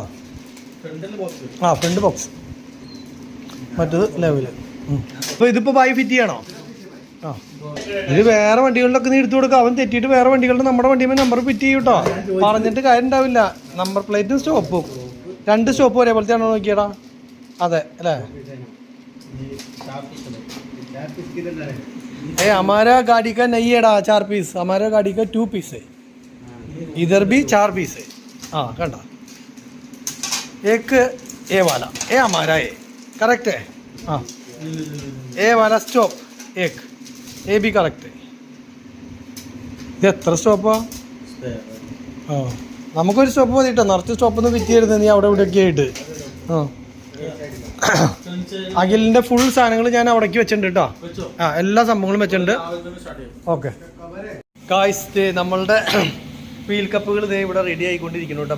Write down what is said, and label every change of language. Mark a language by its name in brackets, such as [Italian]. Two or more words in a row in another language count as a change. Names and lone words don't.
[English] front box, [Malayalam] മറ്റത് ലെവല്. അപ്പോൾ ഇതിപ്പോൾ ബായി ഫിറ്റ് ചെയ്യണോ? ഇത് വേറെ വണ്ടികളിലൊക്കെ നീ എടുത്തു കൊടുക്കുക. അവൻ തെറ്റിയിട്ട് വേറെ വണ്ടികളുടെ നമ്മുടെ വണ്ടിയുമ്പോൾ [English] number fit [Malayalam] ചെയ്യും കേട്ടോ. പറഞ്ഞിട്ട് കാര്യം ഉണ്ടാവില്ല. നമ്പർ പ്ലേറ്റും സ്റ്റോപ്പും 2 സ്റ്റോപ്പ് ഒരേപോലത്തെ ആണോ നോക്കിയടാ? [Hindi] अदे अल्ले हमारा गाड़ी का नहीं है 4 पीस, हमारा गाड़ी का 2 पीस है, इधर भी 4 पीस है। हाँ कंडा एक ए वाला ये हमारा है, करेक्ट है। हाँ ए वाला स्टॉप एक ए भी करेक्ट है। [Malayalam] ഇത് എത്ര സ്റ്റോപ്പാ? ആ നമുക്കൊരു സ്റ്റോപ്പ് മതി കേട്ടോ, നിറച്ച് സ്റ്റോപ്പൊന്നും വിറ്റിയായിരുന്നു നീ അവിടെ ഇവിടെയൊക്കെ ആയിട്ട്. ആ അഖിലിൻ്റെ ഫുൾ സാധനങ്ങൾ ഞാൻ അവിടേക്ക് വെച്ചിട്ടുണ്ട് കേട്ടോ. ആ എല്ലാ സംഭവങ്ങളും വെച്ചിട്ടുണ്ട്. [English] okay guys [Malayalam] നമ്മളുടെ വീൽ കപ്പുകൾ ഇതേ ഇവിടെ റെഡി ആയിക്കൊണ്ടിരിക്കുന്നു കേട്ടോ.